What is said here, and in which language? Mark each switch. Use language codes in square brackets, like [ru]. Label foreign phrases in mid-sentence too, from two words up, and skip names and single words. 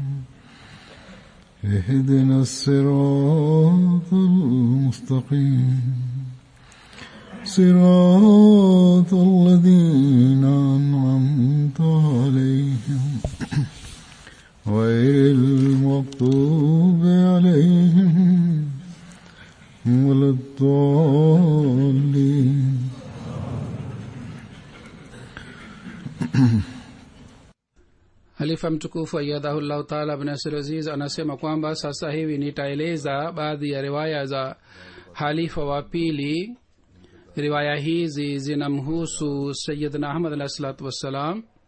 [ar] اهدنا الصراط المستقيم صراط الذين أنعمت عليهم غير المغضوب عليهم ولا الضالين. [sw] Halifa mtukufu [ar] أيده الله تعالى [sw] bin Nasir Aziz anasema kwamba sasa hivi nitaeleza baadhi ya riwaya za halifa wa pili. Riwaya hizi zinamhusu Sayyidina Ahmad [ar] عليه الصلاة والسلام.